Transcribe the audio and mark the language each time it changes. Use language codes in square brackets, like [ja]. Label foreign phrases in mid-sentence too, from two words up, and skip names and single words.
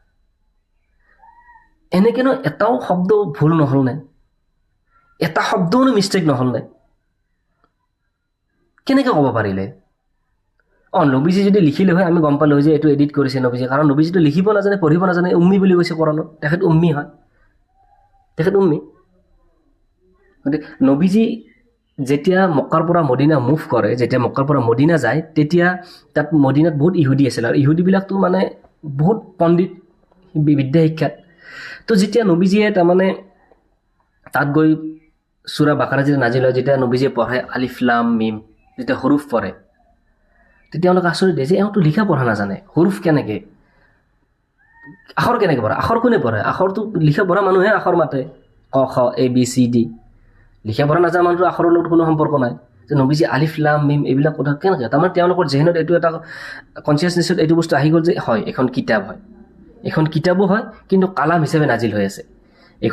[as] এনেকেনো এটাও শব্দ ভুল নহ'ল নে এটা শব্দও মিষ্টেক নহ'ল নে কেনেকৈ ক'ব পাৰিলে নবীজি যদি লিখিলে হয় আমি গম পালোঁ যে এইটো এডিট কৰিছে নবীজি কাৰণ নবীজিটো লিখিব নাজানে পঢ়িব নাজানে উম্মি বুলি কৈছে কোৰাণত তেখেত উম্মি হয় গতিকে নবীজি যেতিয়া মক্কাৰ পৰা মদিনা মুভ কৰে যেতিয়া মক্কাৰ পৰা মদিনা যায় তেতিয়া তাত মদিনাত বহুত ইহুদী আছিল আৰু ইহুদীবিলাকতো মানে বহুত পণ্ডিত বিদ্যা শিক্ষাত তো যেতিয়া নবীজিয়ে তাৰমানে তাত গৈ সূৰা বাকাৰা যেতিয়া নাজিল হয় যেতিয়া নবীজিয়ে পঢ়ে [ar] الف لام ميم [as] যেতিয়া হৰুফ পঢ়ে তেতিয়া তেওঁলোকে আচৰিত দিয়ে যে এওঁতো লিখা পঢ়া নাজানে হৰুফ কেনেকৈ আখৰ কেনেকৈ পঢ়ে আখৰ কোনে পঢ়ে আখৰটো লিখা পঢ়া মানুহে আখৰ মাতে ক খ এ [en] B C D [as] লিখা পঢ়া নাজানা মানুহটো আখৰৰ লগত কোনো সম্পৰ্ক নাই যে নবীজি [ar] الف لام ميم [as] এইবিলাক কথা কেনেকৈ তাৰমানে তেওঁলোকৰ জেহেনত এইটো এটা কনচিয়াছনেছত এইটো বস্তু আহি গ'ল যে হয় এখন কিতাপো হয় কিন্তু কালাম হিচাপে নাজিল হৈ আছে এখন